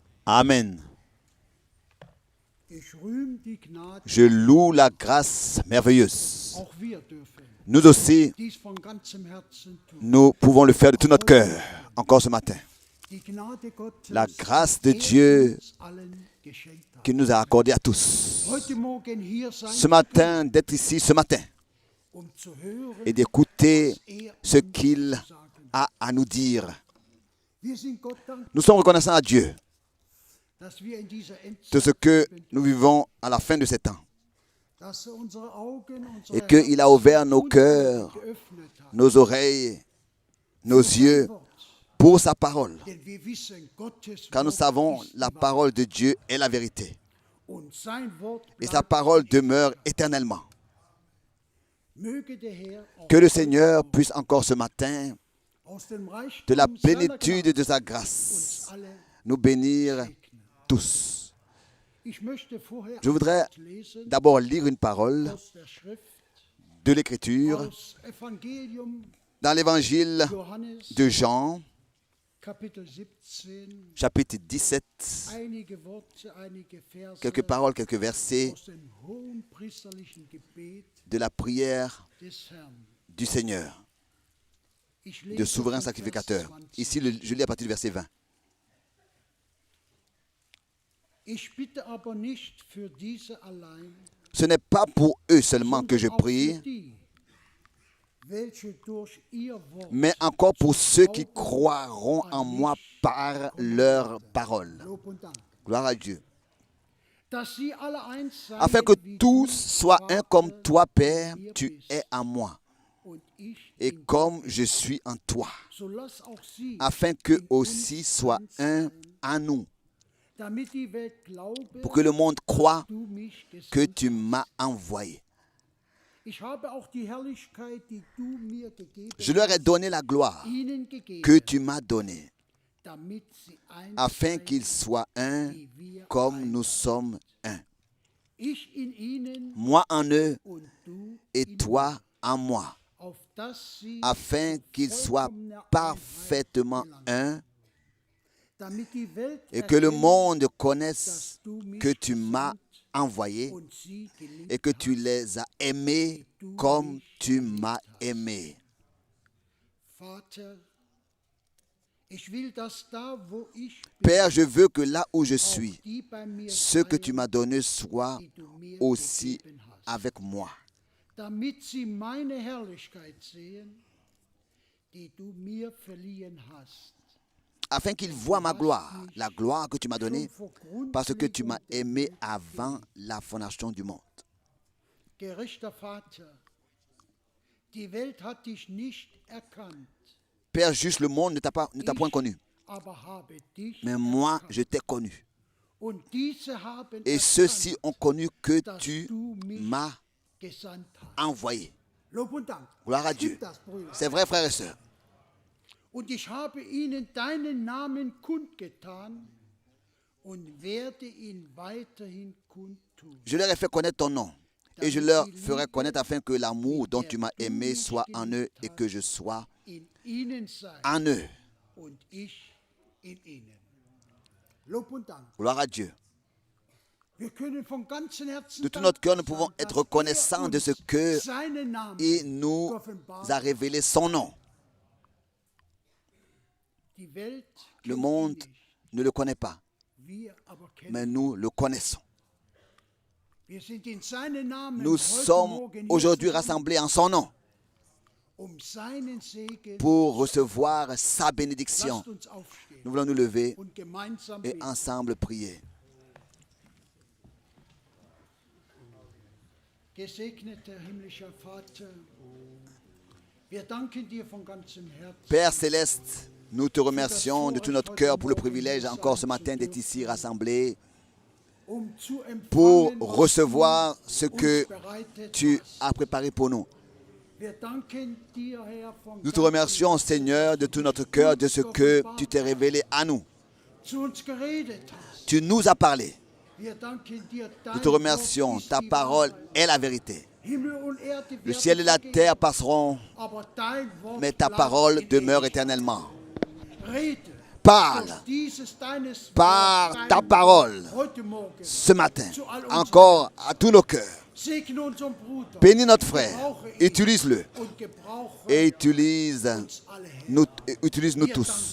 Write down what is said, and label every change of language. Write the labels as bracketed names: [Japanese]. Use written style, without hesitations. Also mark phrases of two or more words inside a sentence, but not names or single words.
[German] Amen. Ich rühme die Gnade, [French] Je loue la grâce merveilleuse. [German] auch wir dürfen [French] Nous aussi, [German] dies von ganzem Herzen tun. [French] nous pouvons le faire de tout notre cœur, encore ce matin. [German] Die Gnade Gottes, [French] La grâce de [German] die [French] Dieu [German] uns allen geschenkt hat. [French] qu'il nous a accordé à tous. [German] Heute Morgen hier sein, [French] Ce matin, d'être ici ce matin [German] zu hören, [French] et d'écouter [German] er [French] ce [German] uns [French] qu'il [German] zu sagen. [French] a à nous dire. [German] Wir sind Gott dankbar, [French] Nous sommes reconnaissants à Dieu [German] dass wir in dieser [French] de ce [German] Endzeit [French] que [German] leben, [French] nous vivons à la fin de ces temps [German] dass er unsere Augen, unsere [French] et qu'il a ouvert nos [German] Herzen [French] cœurs, [German] geöffnet hat. [French] nos oreilles, nos yeux [German] Wort. [French] pour sa parole. [German] Denn wir wissen, Gottes [French] Car nous [German] Wort [French] savons [German] ist [French] la [German] die Wahrheit. [French] parole de Dieu est la vérité. [German] Und sein Wort [French] Et sa [German] bleibt [French] parole [German] ewig. [French] demeure éternellement. [German] Möge der Herr auch [French] Que le [German] heute [French] Seigneur [German] noch [French] puisse encore ce matin, [German] aus dem Reichtum [French] de la [German] seiner [French] plénitude [German] Gnade [French] de sa [German] uns [French] grâce, [German] alle [French] nous bénir [German] segnen. [French] tous. [German] Ich möchte vorher [French] Je voudrais [German] ein Wort lesen [French] d'abord lire une parole [German] aus der Schrift, [French] de l'Écriture [German] aus Evangelium [French] dans l'évangile [German] Johannes, [French] de Jean, [German] Kapitel 17, [French] chapitre 17, [German] einige Worte, einige Verse [French] quelques paroles, quelques versets [German] aus dem hohen priesterlichen Gebet [French] de la prière [German] des Herrn. [French] du Seigneur, [German] Ich [French] de [German] lese [French] souverain [German] von Vers [French] sacrificateur. 20. Ici, je lis à partir du verset 20. [German] Ich bitte aber nicht für diese allein, [French] Ce n'est pas pour eux seulement que je [German] sondern auch für [French] prie, [German] die, welche durch ihr Wort [French] mais encore pour ceux qui croiront en moi par leur parole. [German] Lob und Dank, [French] Gloire à Dieu. [German] dass sie alle eins seien, [French] Afin que [German] wie [French] tous [German] du, [French] soient un [German] Vater, [French] comme toi, Père, [German] in mir [French] tu [German] bist [French] es en moi, [German] und ich [French] et [German] in dir. [French] comme je suis en toi, [German] So lass auch sie [French] afin qu'eux [German] in uns [French] aussi soient [German] eins [French] un [German] sein, [French] en nous, [German] damit die Welt glaube, [French] pour que le monde croie [German] du mich [French] que [German] gesandt [French] tu [German] hast. [French] m'as envoyé. [German] Ich habe auch die Herrlichkeit, die du mir gegeben [French] Je leur ai donné la gloire [German] ihnen gegeben, [French] que tu m'as donnée, [German] damit sie eins [French] afin [German] seien, [French] qu'ils soient un [German] wie wir [French] comme [German] eins. [French] nous sommes un. [German] Ich in ihnen [French] Moi en eux [German] und du [French] et [German] in [French] toi en moi, [German] auf dass sie [French] afin [German] zu [French] qu'ils soient [German] vollkommener Einheit [French] parfaitement [German] gelangen, [French] un [German] damit die Welt [French] et que le [German] erkenne, [French] monde connaisse [German] dass du mich [French] que tu m'as [German] gesandt [French] envoyé [German] und sie geliebt [French] et que tu [German] hast. [French] les as aimés comme tu m'as aimé. [German] Vater, ich will, dass da, wo ich bin, [French] Père, je veux que là où je [German] auch [French] suis, [German] die bei mir [French] ceux que tu [German] seien, [French] m'as donnés soient [German] die du mir [French] aussi [German] gegeben hast, [French] avec moi, [German] damit sie meine Herrlichkeit sehen, die du mir verliehen hast. [French] afin qu'ils voient ma gloire, la gloire que tu m'as donnée, [German] Schon vor [French] parce que tu [German] Grundlegung [French] m'as [German] der [French] aimé [German] Welt [French] avant la fondation du monde. [German] Gerechter Vater, die Welt hat dich nicht erkannt, [French] Père juste, le monde ne t'a point connu, [German] aber habe dich [French] mais moi, [German] erkannt. [French] je t'ai connu. [German] Und diese haben [French] Et [German] erkannt, [French] ceux-ci ont connu que [German] dass [French] tu [German] du mich [French] m'as [German] gesandt hast. [French] envoyé. [German] Lob und Dank. [French] Gloire à [German] Stimmt [French] Dieu. [German] das, Brüder? [French] C'est vrai, frères et sœurs. [German] Und ich habe ihnen deinen Namen kundgetan und werde ihn weiterhin kundtun. [French] Je leur ai fait connaître ton nom. Et je leur ferai connaître afin que l'amour dont tu m'as aimé soit en eux et que je sois [German] In ihnen sein [French] en eux. [German] und ich in ihnen. Lob und Dank. [French] Gloire à Dieu. [German] Wir können von ganzem Herzen [French] De tout notre cœur, nous [German] dankbar [French] pouvons [German] sein, [French] être [German] dass [French] reconnaissants de ce [German] uns [French] que [German] seinen Namen [French] il nous [German] geoffenbart [French] a révélé son nom. [German] Die Welt [French] Le [German] kennt ihn [French] monde [German] nicht, [French] ne le connaît pas, [German] wir aber kennen [French] mais [German] ihn. [French] nous le connaissons. [German] Wir sind in seinen Namen [French] Nous [German] heute [French] sommes [German] Morgen hier [French] aujourd'hui [German] zusammen, [French] rassemblés en son nom [German] seinen Segen. [French] pour recevoir sa bénédiction. [German] Lasst uns aufstehen [French] Nous voulons nous lever [German] und gemeinsam [French] et [German] beten. [French] ensemble prier. [German] Gesegneter himmlischer Vater, wir danken dir von ganzem Herzen. [French] Père céleste, nous te remercions de tout notre cœur pour le privilège encore ce matin d'être ici rassemblés [German] Zu empfangen, [French] pour [German] was [French] recevoir ce [German] du [French] que [German] uns bereitet [French] tu [German] hast. [French] as préparé pour nous. [German] Wir danken dir, Herr, von [French] Nous te [German] ganzem [French] remercions, Seigneur, de tout notre cœur de ce que tu t'es révélé à nous. [German] zu uns geredet hast. [French] Tu nous as parlé. [German] Wir danken dir, [French] Nous [German] dein [French] te remercions. [German] Wort ist [French] Ta [German] die [French] parole [German] Wahrheit. [French] est la vérité. [German] Himmel und Erde [French] Le [German] werden [French] ciel et la [German] vergehen, [French] terre passeront, [German] aber dein Wort [French] mais ta [German] bleibt [French] parole [German] in [French] demeure [German] Ewigkeit. [French] éternellement. [German] Rede, [French] parle par ta parole ce matin, encore à tous nos cœurs. Bénis notre frère, utilise-le et utilise-nous tous.